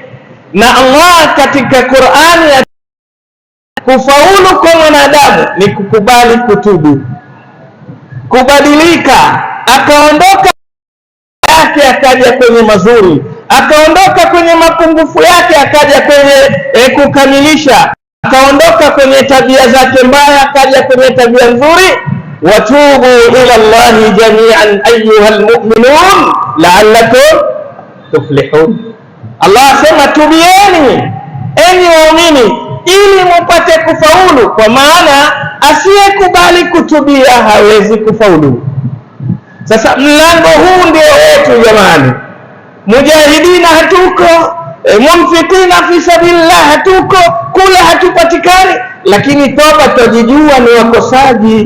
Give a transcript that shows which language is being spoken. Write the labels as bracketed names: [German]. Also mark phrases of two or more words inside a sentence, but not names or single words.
[Swahili] Na Allah katika Qur'ani, kufaulu kwa mwanadamu ni kukubali kutubu, kubadilika, akaondoka yake akaja kwenye mazuri, akaondoka kwenye mapungufu yake akaja kwenye kukamilisha, akaondoka kwenye tabia zake mbaya akaja kwenye tabia nzuri. [Arabic] وتوبوا إلى الله جميعا أيها المؤمنون لعلكم تفلحون. [Swahili] Allah asema tubieni enyi waumini ili mupate kufaulu, kwa maana asiyekubali kutubia hawezi kufaulu. Sasa mlango huu ndio wetu jamani. Mujahidina hatuko, munfikina [Arabic] في سبيل الله [Swahili] hatuko, kula hatupatikani, lakini toba tujijua ni wakosaji.